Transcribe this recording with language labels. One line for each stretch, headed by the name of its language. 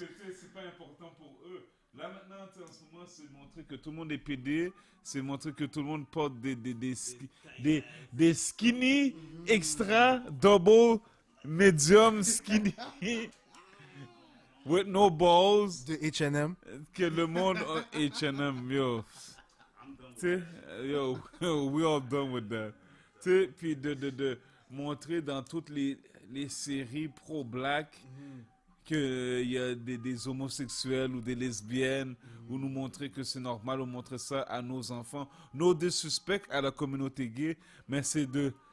French: que tu sais, c'est pas important pour eux. Là maintenant, tu sais, en ce moment, c'est de montrer que tout le monde est pédé, c'est de montrer que tout le monde porte des skinny extra, double, medium skinny,
English: with no balls,
French: De H&M. que le monde a H&M, yo.
English: Tu sais, yo, we all done with that.
French: Tu sais, puis de montrer dans toutes les séries pro-black qu'il y a des homosexuels ou des lesbiennes, ou nous montrer que c'est normal, ou montrer ça à nos enfants.
English: No disrespect
French: à la communauté gay, mais c'est de...